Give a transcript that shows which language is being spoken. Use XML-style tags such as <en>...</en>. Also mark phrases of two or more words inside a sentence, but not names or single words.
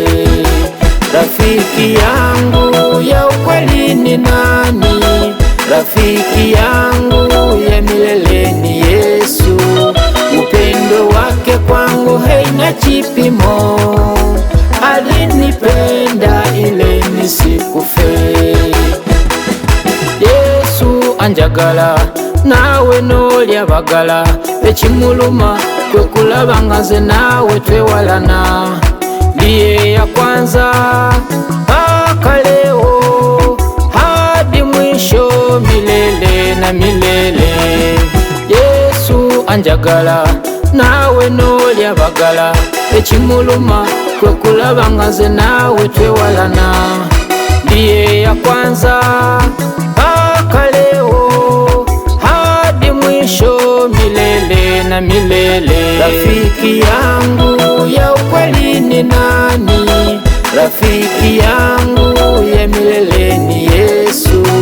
<sw>Rafiki yangu ya ukweli ni nani? Rafiki yangu ya milele ni Yesu. Upendo wake kwangu haina kipimo, alinipenda ile nisikufe.</sw> <lg>Yesu anjagala nawe nolya bagala, ekimuluma kwe kulaba nga nze nawe twewalana.</lg> <sw>Ndiye ya kwanza mpaka leo hadi mwisho, milele na milele.</sw> <lg>Yesu anjagala nawe nolya bagala, ekimuluma kwe kulaba nga nze nawe twewalana.</lg> <sw>Ndiye ya kwanza mpaka leo hadi mwisho, milele na milele. Rafiki yangu ya ukweli ni nani? Rafiki yangu ya milele ni Yesu.</sw>